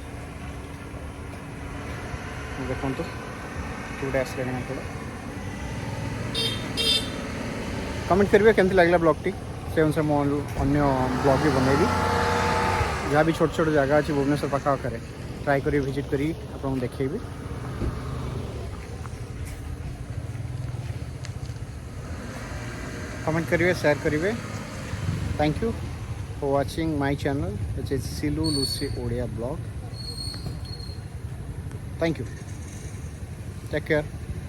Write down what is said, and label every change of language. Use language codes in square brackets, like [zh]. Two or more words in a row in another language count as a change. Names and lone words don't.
[or] ଦେଖନ୍ତୁ ଗୋଟେ ଆସିଲାଣି ମାଙ୍କଡ଼। କମେଣ୍ଟ କରିବେ କେମିତି ଲାଗିଲା ବ୍ଲଗ୍ଟି, ସେ ଅନୁସାରେ ମୁଁ ଅନ୍ୟ ବ୍ଲଗ୍ ବି ବନେଇବି। ଯାହା ବି ଛୋଟ ଛୋଟ ଜାଗା ଅଛି ଭୁବନେଶ୍ୱର ପାଖାପାଖରେ ଟ୍ରାଏ କରି ଭିଜିଟ୍ କରି ଆପଣଙ୍କୁ ଦେଖେଇବି। [hi] कमेंट करिए, शेयर करिए। [en] Thank you for watching my channel, which is Silu Lucy Odia blog. Thank you. Take care.